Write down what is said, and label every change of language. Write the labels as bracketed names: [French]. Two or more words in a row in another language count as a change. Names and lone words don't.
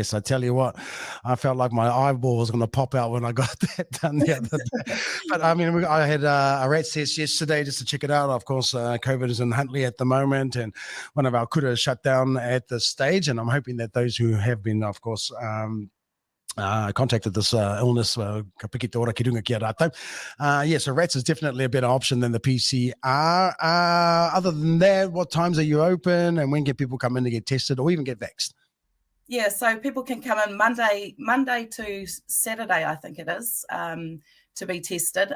[English] I tell you what, I felt like my eyeball was going to pop out when I got that done the other day. But I mean, I had a rats test yesterday just to check it out. Of course, COVID is in Huntley at the moment, and one of our kura shut down at this stage. And I'm hoping that those who have been, of course, contacted this illness, [Māori] ka piki te ora ki runga ki a rātou. [English] So rats is definitely a better option than the PCR. Other than that, what times are you open and when can people come in to get tested or even get vaxxed? Yeah, so people can come in Monday to Saturday, I think it is, to be tested.